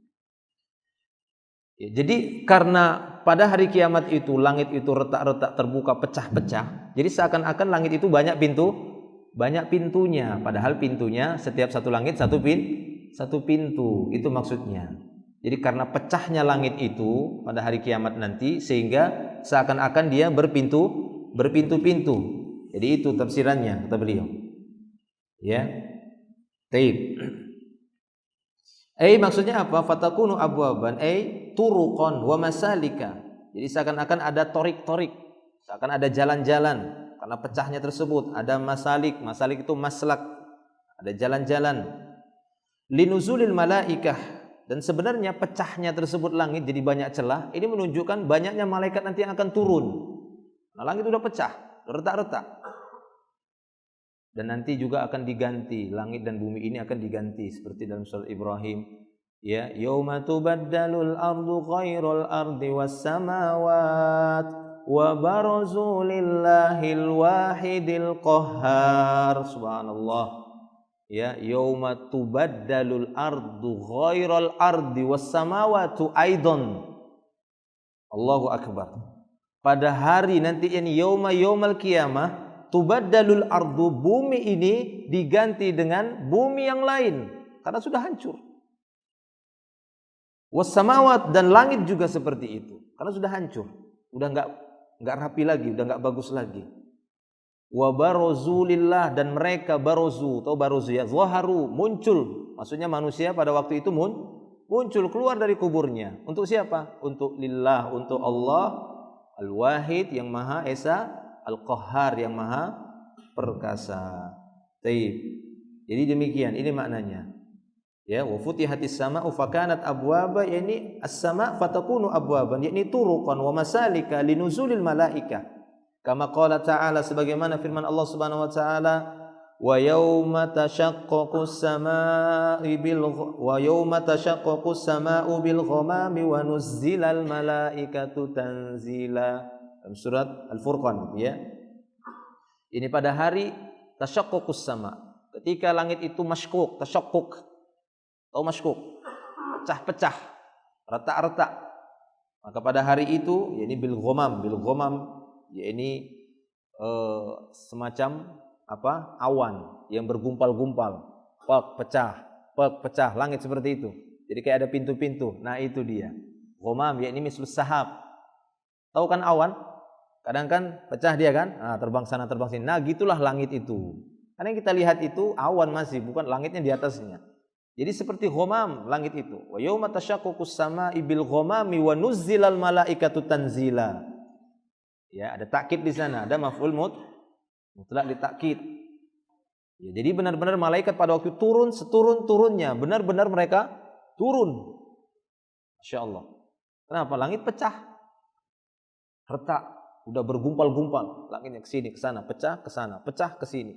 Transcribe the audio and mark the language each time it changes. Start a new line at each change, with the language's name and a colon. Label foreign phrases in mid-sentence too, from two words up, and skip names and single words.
Indonesian: Ya, jadi karena pada hari kiamat itu langit itu retak-retak, terbuka, pecah-pecah, jadi seakan-akan langit itu banyak pintunya, padahal pintunya setiap satu langit satu pintu, itu maksudnya. Jadi karena pecahnya langit itu pada hari kiamat nanti, sehingga seakan-akan dia berpintu-pintu. Jadi itu tafsirannya, kata beliau. Ya. Taib. Maksudnya apa?
Arabic: فتكون أبوابا، طرقا ومسالك.
Indonesian: Jadi seakan-akan ada torik-torik, seakan ada jalan-jalan. Karena pecahnya tersebut ada masalik itu maslak, ada jalan-jalan.
Arabic: لنزول الملائكة,
Indonesian: dan sebenarnya pecahnya tersebut langit jadi banyak celah, ini menunjukkan banyaknya malaikat nanti yang akan turun. Nah, langit sudah pecah, retak-retak. Dan nanti juga akan diganti, langit dan bumi ini akan diganti seperti dalam surat Ibrahim.
Arabic: Ya, يوم تبدل الأرض غير الأرض والسماوات وبرزوا لله الواحد القهار. Subhanallah. Ya, يوم تبدل الأرض غير الأرض والسماوات أيضا. الله أكبر.
Indonesian: Pada hari nanti ini
Arabic: يوم القيامة, تبدل الأرض,
Indonesian: bumi ini diganti dengan bumi yang lain karena sudah hancur. Wassamawat, dan langit juga seperti itu karena sudah hancur, udah enggak rapi lagi, udah enggak bagus lagi.
Arabic: وبرزوا لله,
Indonesian: dan mereka barozu, atau barozu ya, zaharu, muncul, maksudnya manusia pada waktu itu muncul keluar dari kuburnya. Untuk siapa? Untuk lillah, untuk Allah al-wahid yang maha esa, al-qahhar yang maha perkasa. Taib. Jadi demikian, ini maknanya. Ya,
Arabic: وفتحت السماء فكانت أبوابا، يعني السماء فتكون أبوابا، يعني طرقا ومسالك لنزول الملائكة. كما قال تعالى,
Indonesian: sebagaimana firman Allah
Arabic: سبحانه وتعالى, ويوم تشقق السماء بالغمام ونزل الملائكة تنزيلا.
Indonesian: Dalam surat Al-Furqan, ya. Ini pada hari
Arabic: تشقق السماء',
Indonesian: ketika langit itu masykuk, tashaqquk. Tahu masykuk? Pecah-pecah, retak-retak. Maka pada hari itu, yakni
Arabic: بالغمام,
Indonesian: yakni semacam apa? Awan yang bergumpal-gumpal, pecah, langit seperti itu. Jadi kayak ada pintu-pintu. Nah, itu dia.
Arabic: غمام يعني مثل السحاب.
Indonesian: Tahu kan awan? Kadang kan pecah dia kan? Nah, terbang sana terbang sini. Nah, gitulah langit itu. Karena yang kita lihat itu awan masih, bukan langitnya di atasnya. Jadi seperti ghamam langit itu.
Arabic: ويوم تشقق السماء بالغمام ونزل الملائكة تنزيلا.
Indonesian: Ya, ada takkid di sana, ada
Arabic: مفعول مطلق
Indonesian: ditakkid. Ya, jadi benar-benar malaikat pada waktu turun seturun-turunnya, benar-benar mereka turun. Masyaallah. Kenapa? Langit pecah. Retak, udah bergumpal-gumpal, langitnya ke sini, ke sana, pecah ke sana, pecah ke sini.